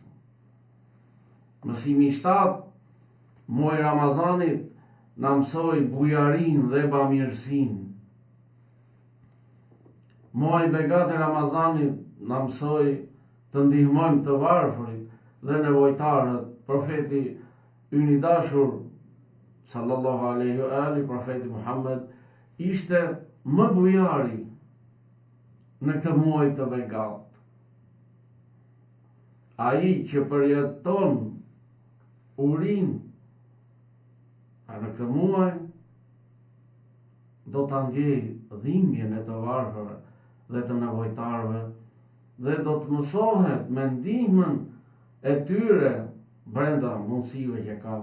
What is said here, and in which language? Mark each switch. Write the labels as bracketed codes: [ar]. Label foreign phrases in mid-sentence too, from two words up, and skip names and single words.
[sq] Mësimi 7, muaji Ramazanit na mësoi bujarinë dhe bamirësinë. Muaji begat i Ramazanit na mësoi të ndihmojmë të varfërit dhe nevojtarët. Profeti ynë i dashur [ar] صلى الله عليه وآله, [sq] profeti Muhammed, ishte më bujari në këtë muaj të begat. Ai që përjeton urinë në këtë muaj do të ndjej dhimbjen e të varfërve dhe të nevojtarëve dhe do të mësohet me ndihmën e tyre brenda mundësive që ka.